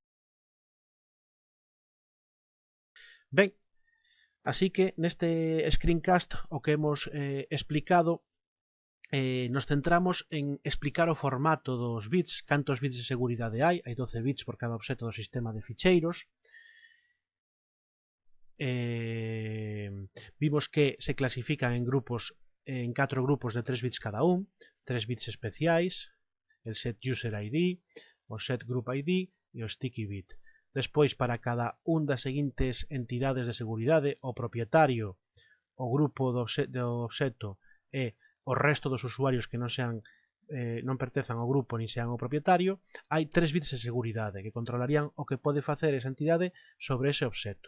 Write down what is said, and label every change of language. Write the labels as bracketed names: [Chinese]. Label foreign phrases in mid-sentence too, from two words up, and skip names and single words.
[Galician] Ben, así que neste screencast o que hemos explicado, nos centramos en explicar o formato dos bits, cantos bits de seguridade hai 12 bits por cada obxecto do sistema de ficheiros. Vimos que se clasifican en 4 grupos de 3 bits cada un, 3 bits especiais, [English] el set user ID, o set group ID e o sticky bit. [Galician] Despois, para cada un das seguintes entidades de seguridade, o propietario, o grupo do obxecto e o resto dos usuarios que non pertenzan ao grupo nin sean o propietario, hai 3 bits de seguridade que controlarían o que pode facer esa entidade sobre ese obxecto.